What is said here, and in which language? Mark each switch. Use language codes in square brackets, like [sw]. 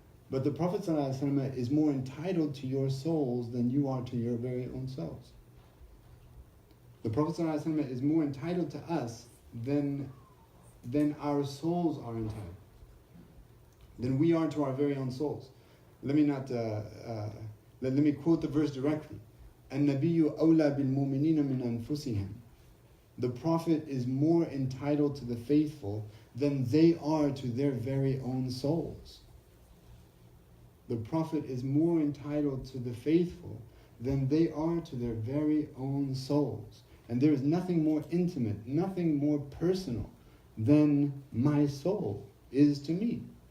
[en] But the Prophet ﷺ is more entitled to your souls than you are to your very own selves. The Prophet ﷺ is more entitled to us than our souls are entitled, than we are to our very own souls. Let me quote the verse directly. [ar] النبي أولى بالمؤمنين من أنفسهم. [en] The Prophet is more entitled to the faithful than they are to their very own souls. The Prophet is more entitled to the faithful than they are to their very own souls. And there is nothing more intimate, nothing more personal than my soul is to me.